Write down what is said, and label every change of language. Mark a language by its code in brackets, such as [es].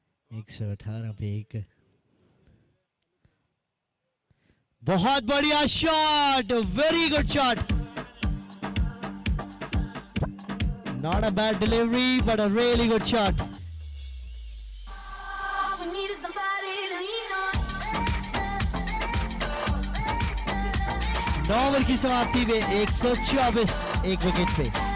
[hi] एक 118 पे एक बहुत बढ़िया shot, [en] Very good shot, not a bad delivery but a really good shot. All we need is somebody to lean on. [hi] 9 over की समाप्ति में 124 एक विकेट पे।